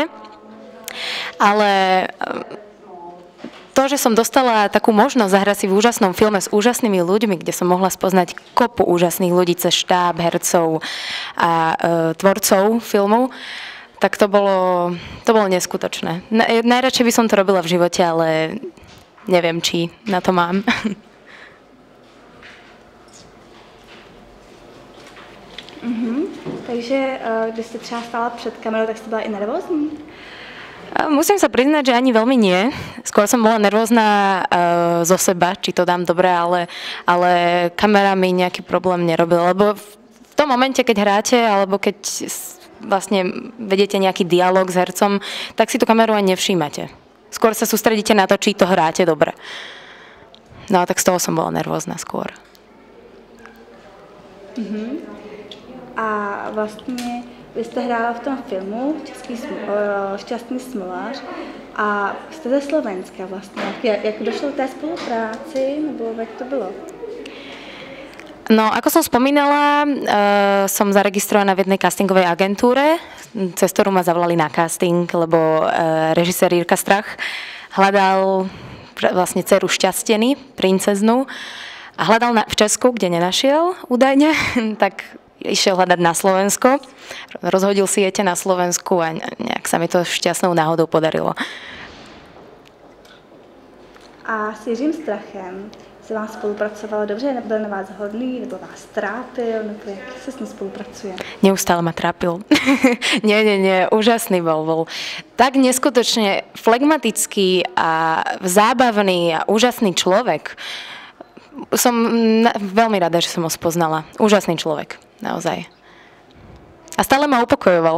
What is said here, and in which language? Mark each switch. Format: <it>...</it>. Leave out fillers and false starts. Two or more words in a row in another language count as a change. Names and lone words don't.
<sk>Ale to, že som dostala takú možnosť zahrať si v úžasnom filme s úžasnými ľuďmi, kde som mohla spoznať kopu úžasných ľudí cez štáb, hercov a tvorcov filmu, tak to bolo neskutočné. Najradšej by som to robila v živote, ale neviem, či na to mám.</sk> <cs>Takže když jste třeba stála před kamerou, tak jste byla i nervózní?</cs> <sk>Musím sa priznať, že ani veľmi nie. Skôr som bola nervózna zo seba, či to dám dobre, ale kamera mi nejaký problém nerobila, lebo v tom momente, keď hráte, alebo keď vlastne vedete nejaký dialog s hercom, tak si tú kameru aj nevšímate. Skôr sa sústredíte na to, či to hráte dobre. No a tak z toho som bola nervózna skôr.</sk> <cs>A vlastně vy jste hrála v tom filmu Šťastný smolář a jste ze Slovenska vlastně. Jak došlo k té spolupráci, nebo jak to bylo?</cs> <sk>No, ako som spomínala, som zaregistrovaná v jednej castingovej agentúre, cez ktorú ma zavolali na casting, lebo režisér Jirka Strach hľadal vlastne dceru Šťasteny, princeznú, a hľadal v Česku, kde nenašiel údajne, tak išiel hľadať na Slovensko, rozhodil si jete na Slovensku a nejak sa mi to šťastnou náhodou podarilo.</sk> <cs>A s Jiřím Strachem se vám spolupracovalo dobře? Byl na vás hodný, nebo vás trápil, nebo jak se s ním spolupracuje?</cs> <sk>Neustále ma trápil. Nie, úžasný bol tak neskutočne flegmatický a zábavný a úžasný človek. Som veľmi rada, že som ho spoznala. Úžasný človek. Naozaj. A stále ma upokojoval.</sk>